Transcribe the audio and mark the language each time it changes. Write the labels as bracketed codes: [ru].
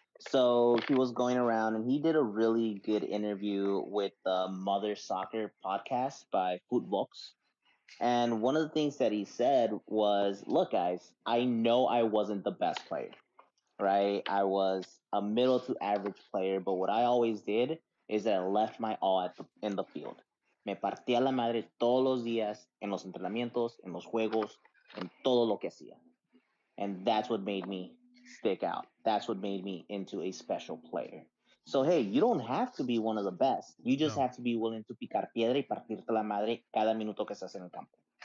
[en] So he was going around and he did a really good interview with the Mother Soccer podcast by Footbox. And one of the things that he said was, "Look, guys, I know I wasn't the best player, right? I was a middle to average player, but what I always did is that I left my all in the field. [es] Me partía la madre todos los días en los entrenamientos, en los juegos, en todo lo que hacía. And that's what made me stick out. That's what made me into a special player. So, hey, you don't have to be one of the best. You just No. [en] have to be willing to [es] picar piedra y partirte la madre cada minuto que estás en el campo."